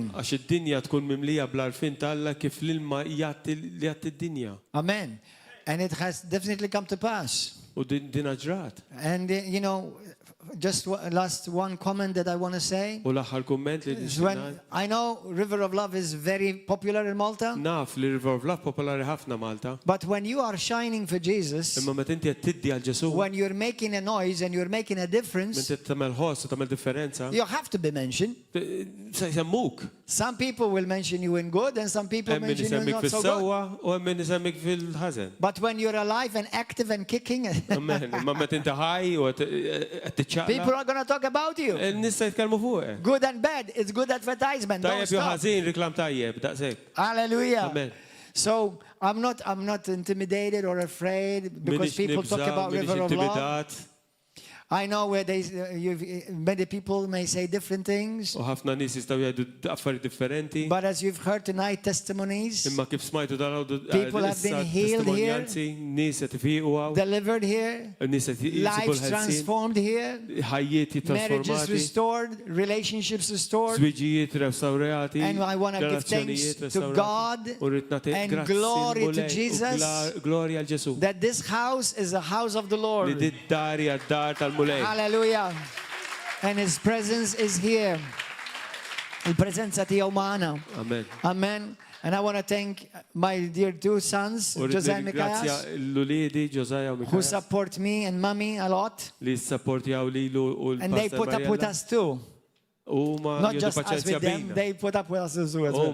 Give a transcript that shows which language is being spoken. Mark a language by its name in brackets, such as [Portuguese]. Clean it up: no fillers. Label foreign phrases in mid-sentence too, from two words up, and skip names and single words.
[Maltese] Għax id-dinja tkun mimlija bl-arfin tal-Alla kif l-ilma jgħatti id-dinja. Amen. [English] And it has definitely come to pass. [Maltese] U din ġrat. [English] And you know, just last one comment that I want to say. [Maltese] U l-aħħar kumment li [English] When I know River of Love is very popular in Malta. [Maltese] Naf li River of Love popolari ħafna Malta. [English] But when you are shining for Jesus, [Maltese] imma meta inti qed tiddi għal Ġesu, [English] when you're making a noise and you're making a difference, [Maltese] meta tagħmel ħoss u tagħmel differenza, [English] you have to be mentioned. [Maltese] Se jsemmuk. [English] Some people will mention you in good and some people mention you in not so good. [Maltese] U hemm min isemmik fil-ħażen. [English] But when you're alive and active and kicking, [Maltese] imma meta inti ħaj u qed tiċċaqla, [English] people are going to talk about you. [Maltese] Nista' jitkellmu fuq. [English] Good and bad, it's good advertisement. Don't [Maltese] Tajjeb jew [English] stop. [Maltese] ħażin riklam tajjeb, daqshekk. [English] Hallelujah. Amen. So I'm not intimidated or afraid because people talk about River of Love. I know where many people may say different things. [Maltese] U ħafna nies jistgħu jgħidu affarijiet differenti. [English] But as you've heard tonight, testimonies. [Maltese] Imma kif smajtu dan [English] People have been healed here. [Maltese] Nies qed ifiqu hawn. [English] Delivered here. Lives transformed here. [Maltese] Ħajjiet [English] Marriages [Maltese] trasformati. [English] restored. Relationships restored. [Maltese] Żwiġijiet restawrati. [English] And I want to give thanks to God and glory to Jesus [Maltese] Gloria għal Ġesu. [English] that this house is a house of the Lord. [Maltese] Li did-dar hija d-dar tal-mulej. Hallelujah. [English] And His presence is here. [Maltese] Il-prezenza tiegħu magħna. Amen. Amen. [English] And I want to thank my dear two sons, Jose and Mikayas, who support me and mommy a lot. And they put up with us too. Not just us with them, they put up with us as well.